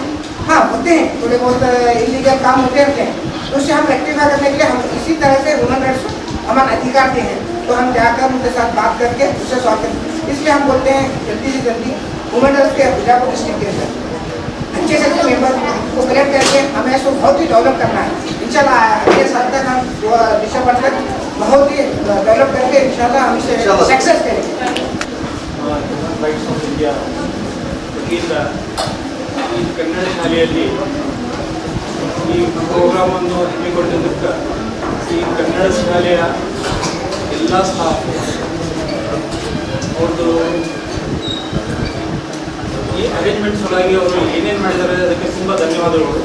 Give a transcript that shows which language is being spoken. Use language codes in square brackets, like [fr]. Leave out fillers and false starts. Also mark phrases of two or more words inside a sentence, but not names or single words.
[hi] हाँ, होते हैं थोड़े बहुत इलीगल काम होते रहते हैं, तो उससे हम रेक्टिफाई करने के लिए हम इसी तरह से [en] human rights [hi] हमारा अधिकार थे हैं, तो हम जाकर उनके साथ बात करके उससे सॉल्व करें. इसलिए हम बोलते हैं जल्दी से जल्दी [en] human rights [hi] के बीजापुर डिस्ट्रिक्ट के अंदर अच्छे से अच्छे मेंबर को कलेक्ट करके हमें इसको बहुत ही डेवलप करना है. [ar] إن شاء الله [hi] अगले साल तक हम दिसंबर तक बहुत ही डेवलप करके [ar] إن شاء الله [hi] हम इसे सक्सेस करेंगे. [kn] ರೈಟ್ಸ್ ಆಫ್ ಇಂಡಿಯಾ ವತಿಯಿಂದ ಈ ಕನ್ನಡ ಶಾಲೆಯಲ್ಲಿ ಈ ಪ್ರೋಗ್ರಾಮನ್ನು ಹಮ್ಮಿಕೊಂಡಿದ್ದಕ್ಕೆ ಈ ಕನ್ನಡ ಶಾಲೆಯ ಎಲ್ಲ ಸ್ಟಾಫ್ ಅವ್ರದ್ದು ಈ ಅರೇಂಜ್ಮೆಂಟ್ಸ್ ಒಳಗೆ ಅವರು ಏನೇನು ಮಾಡಿದ್ದಾರೆ ಅದಕ್ಕೆ ತುಂಬ ಧನ್ಯವಾದಗಳು.